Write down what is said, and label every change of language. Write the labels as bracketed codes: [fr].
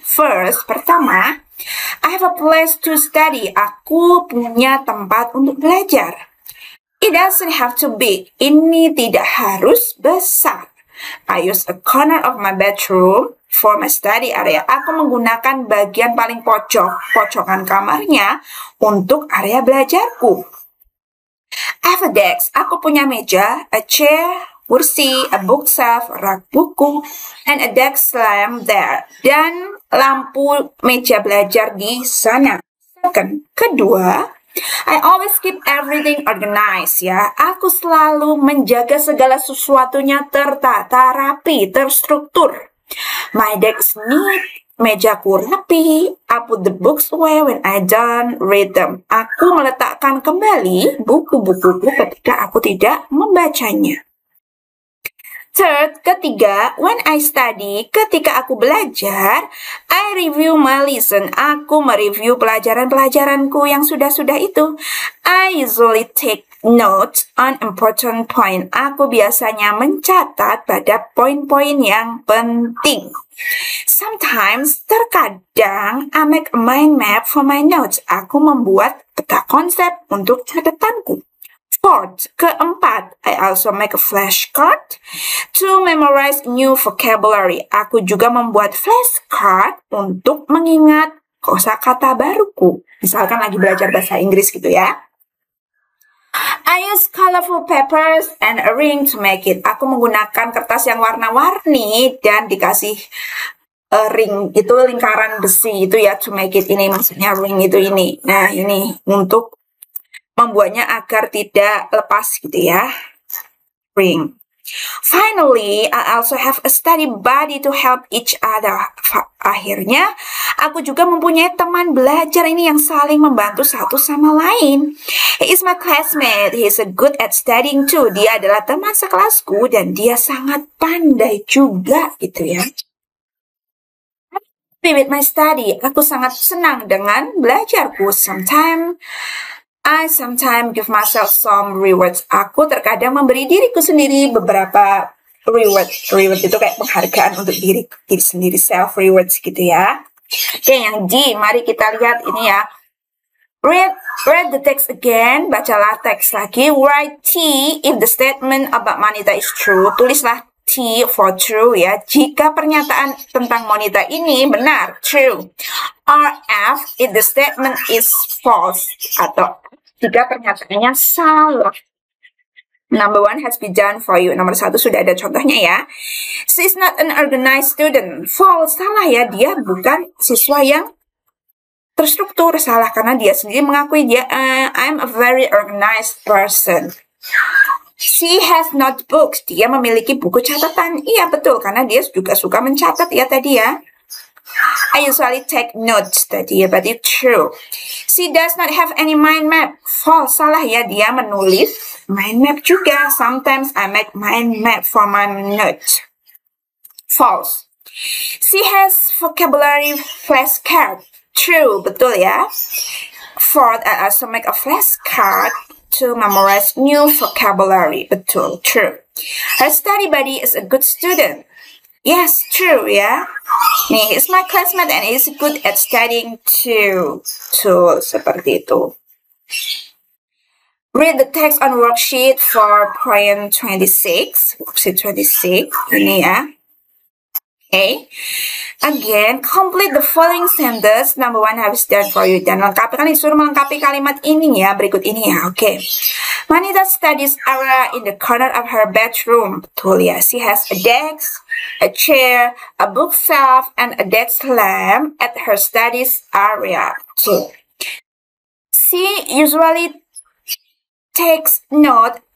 [en] First, pertama, I have a place to study. [id] Aku punya tempat untuk belajar. [en] It doesn't have to be. [id] Ini tidak harus besar. [en] I use a corner of my bedroom for my study area. [id] Aku menggunakan bagian paling pojokan kamarnya untuk area belajarku. [en] I have a desk. [id] Aku punya meja, [en] a chair, kursi, a bookshelf, [id] rak buku, [en] and a desk lamp there. [id] Dan lampu meja belajar di sana. [en] Second, kedua, I always keep everything organized ya. [id] Aku selalu menjaga segala sesuatunya tertata, rapi, terstruktur. [en] My desk neat, [id] mejaku rapi. [en] I put the books away when I don't read them. [id] Aku meletakkan kembali buku-bukuku ketika aku tidak membacanya. [en] Third, ketiga, when I study, [id] ketika aku belajar, [en] I review my lesson. [id] Aku mereview pelajaran-pelajaranku yang sudah-sudah itu. [en] I usually take notes on important point. [id] Aku biasanya mencatat pada poin-poin yang penting. [en] Sometimes, terkadang, I make a mind map for my notes. [id] Aku membuat peta konsep untuk catatanku. [en] Fourth, keempat, I also make a flashcard to memorize new vocabulary. [id] Aku juga membuat flashcard untuk mengingat kosakata baruku. Misalkan lagi belajar bahasa Inggris gitu ya. [en] I use colorful papers and a ring to make it. [id] Aku menggunakan kertas yang warna-warni dan dikasih ring, itu lingkaran besi itu ya, [en] to make it [id] ini, maksudnya ring itu ini. Nah, ini untuk membuatnya agar tidak lepas gitu ya. [en] Ring. Finally, I also have a study buddy to help each other. [id] Akhirnya, aku juga mempunyai teman belajar ini yang saling membantu satu sama lain. [en] He is my classmate. He is good at studying too. [id] Dia adalah teman sekelasku dan dia sangat pandai juga gitu ya. [en] With my study, [id] aku sangat senang dengan belajarku. [en] I sometimes give myself some rewards. [id] Aku terkadang memberi diriku sendiri beberapa reward. Reward itu kayak penghargaan untuk diri sendiri, self rewards gitu ya. Oke, yang D, mari kita lihat ini ya. [en] Read the text again, [id] bacalah teks lagi. [en] Write T if the statement about Monita is true. [id] Tulislah T for true ya. Jika pernyataan tentang Monita ini benar, true. [en] Or F if the statement is false, [id] atau jika pernyataannya salah. [en] Number 1 has been done for you. [id] Nomor 1 sudah ada contohnya ya. [en] She is not an organized student. [id] False, salah ya. Dia bukan siswa yang terstruktur. Salah karena dia sendiri mengakui dia [en] I'm a very organized person. She has notebooks. [id] Dia memiliki buku catatan. Iya betul karena dia juga suka mencatat ya tadi ya. [en] I usually take notes [id] tadi ya, [en] but it's true. She does not have any mind map. [id] False, salah ya, dia menulis mind map juga. [en] Sometimes I make mind map for my notes. False. She has vocabulary flashcard. True, [id] betul ya. [en] Fourth, I also make a flashcard to memorize new vocabulary. Betul, true. Her study buddy is a good student. Yes, true ya. Nih, he's my classmate and he's good at studying too. [id] Tuh, seperti itu. [en] Read the text on worksheet for point 26. [id] Worksheet 26, ini ya. Okay. [en] Again, complete the following sentence. Number 1 habis done for you. [id] Dan lengkapi, kan disuruh melengkapi kalimat ini ya, berikut ini ya. Oke. [en] Monita studies area in the corner of her bedroom. [id] Betul ya. [en] She has a desk, a chair, a bookshelf, and a desk lamp at her studies area. So, she usually takes note